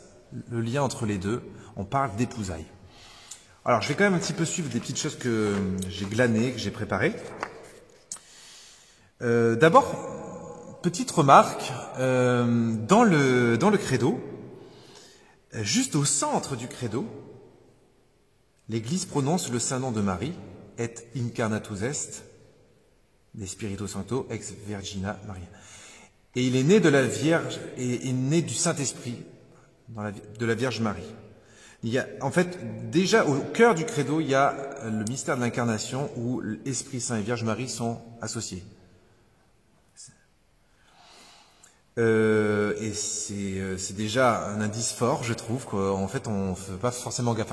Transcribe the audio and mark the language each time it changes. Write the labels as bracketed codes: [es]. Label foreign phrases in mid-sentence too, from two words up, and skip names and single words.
[fr] Le lien entre les deux, on parle d'épousailles. Alors je vais quand même un petit peu suivre des petites choses que j'ai glanées, que j'ai préparées. D'abord, petite remarque, dans le credo, juste au centre du credo, l'Église prononce le saint nom de Marie, [la] et incarnatus est, de Spiritu Sancto ex Virgina Maria. [fr] Et il est né de la Vierge, et est né du Saint-Esprit, de la Vierge Marie. Il y a, en fait, déjà au cœur du credo, il y a le mystère de l'incarnation où l'Esprit Saint et Vierge Marie sont associés. Et c'est déjà un indice fort, je trouve, qu'en fait on ne fait pas forcément gaffe.